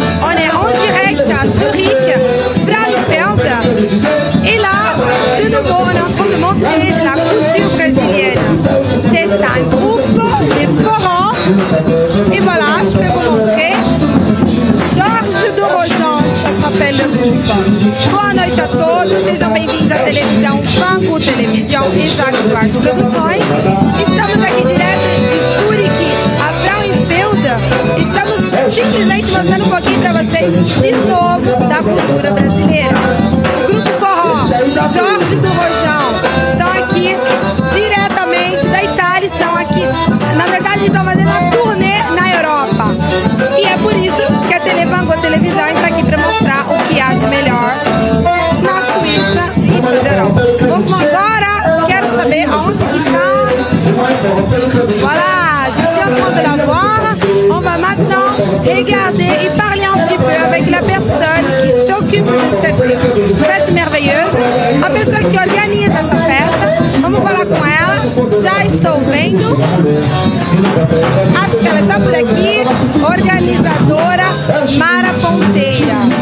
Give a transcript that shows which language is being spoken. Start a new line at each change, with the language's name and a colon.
French: On est en direct à Zurich, Frauenfeld. Et là, de nouveau, on est en train de montrer la culture brésilienne. C'est un groupe de forró. Et voilà, je peux vous montrer. Jorge do Rojão, ça s'appelle le groupe.
Portuguese: Boa noite a todos, sejam bem-vindos à televisão Vangu Televisão e Jago Duarte Produções. Estamos aqui direto de Zurich a Frauenfeld. Estamos simplesmente mostrando um pouquinho para vocês de novo da cultura brasileira. O grupo forró Jorge do Rojão estão aqui diretamente da Itália, estão aqui, na verdade eles estão fazendo uma turnê na Europa. E é por isso que a Vangu Televisão está aqui para mostrar o que há de melhor na Suíça e toda a Europa. Vamos agora, quero saber aonde que está.
French: Voilà, je suis en train de la voir. On va maintenant regarder et parler un petit peu avec la personne qui s'occupe de cette fête merveilleuse,
Portuguese: a pessoa que organiza essa festa. Vamos falar com ela. Já estou vendo. Acho que ela está por aqui. Organizadora Mara Ponteira.